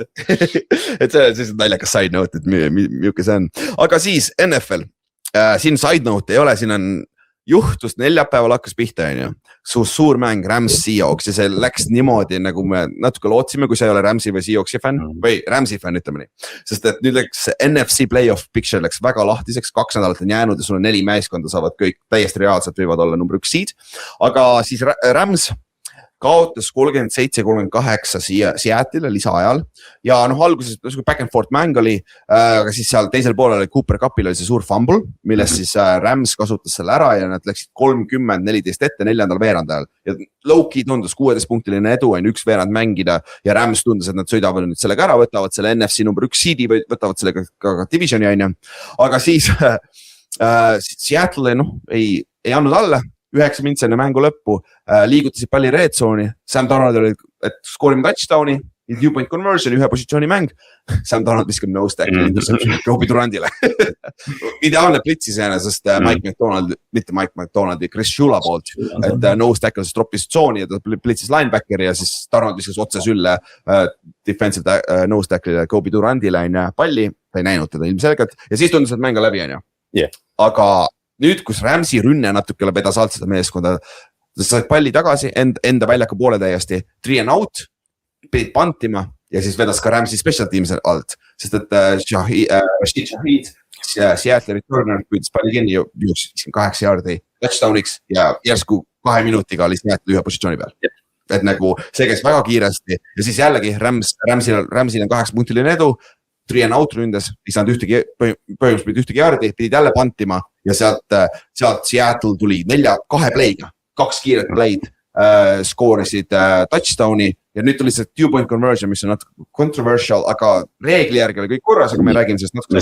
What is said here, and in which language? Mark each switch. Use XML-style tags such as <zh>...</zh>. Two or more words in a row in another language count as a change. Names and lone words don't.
<et>Et see on siis naljakas</et> <en>side note,</en> <et>et milline see on. Aga siis NFL, siin</et> <en>side note</en> <et>ei ole, siin on juhtus neljapäeval hakkas pihta, on ju. Suur mäng Rams Seahawks ja see läks niimoodi, nagu me natuke lootsime, kui sa ei ole Ramsi või Seahawksi fänn või Ramsi fänn, ütleme nii. Sest et nüüd läks</et> <en>NFC playoff picture</en> <et>läks väga lahtiseks, 2 nädalat on jäänud ja sul on 4 meeskonda saavad kõik täiesti reaalselt võivad olla</et> <en>number 1 seed.</en> <et>Aga siis Rams kaotas 37-38 Seattle'ile lisaajal ja alguses</et> <en>back and forth</en> <et>mäng oli, aga siis seal teisel poolel oli Cooper Cupil oli see suur fumble, millest siis Rams kasutas selle ära ja nad läksid 30-14 ette 4. veerandajal ja low-key tundus 16-punktiline edu on 1 veerand mängida ja Rams tundus, et nad sõidavad nüüd sellega ära, võtavad selle NFC number 1 seedi või võtavad sellega ka divisioni on ju, aga siis Seattle ei andnud alla 9 mints enne mängu lõppu, liigutasid palli</et> <en>red zone'i,</en> <et>Sam Darnold oli, et skoorime touchdowni,</et> <en>2-point conversion,</en> <et>1 positsiooni mäng, Sam Darnold viskab</et> <en>nose tackle interception</en> <et>Robbie Durandile. Ideaalne plitsi seene, sest Mike McDonald, mitte Mike McDonaldi, Chris Shula poolt, et</et> <en>nose tackle</en> <et>siis troppis tsooni ja ta plitsis linebackeri ja siis Darnold viskas otse sülle</et> <en>defensive nose tackle'ile</en> <et>Robbie Durandile palli, ta ei näinud teda ilmselgelt ja siis tundus, et mäng läbi on ju. Aga nüüd, kus Ramsi rünne natuke vedas alt seda meeskonda, said palli tagasi, enda väljaka poole täiesti,</et> <en>3 and out,</en> <et>pidid pantima ja siis vedas ka Ramsi</et> <en>special teams</en> <et>alt, sest et Rashid Shaheed, Seattle returner, püüdis palli kinni, juhus 8 jaardi touchdowniks ja järsku 2 minutiga oli Seattle 1 positsiooni peal. Et nagu see käis väga kiiresti ja siis jällegi Ramsil on 8-punktiline edu,</et> <en>3 and out</en> <et>ründes, ei saanud põhimõtteliselt ühtegi jaardi, pidid jälle pantima ja sealt Seattle tuli 2 play'ga, 2 kiiret play'd, skoorisid touchdowni ja nüüd tuli see</et> <en>2-point conversion,</en> <et>mis on natuke controversial, aga reegli järgi oli kõik korras, aga me räägime sellest natuke.</et>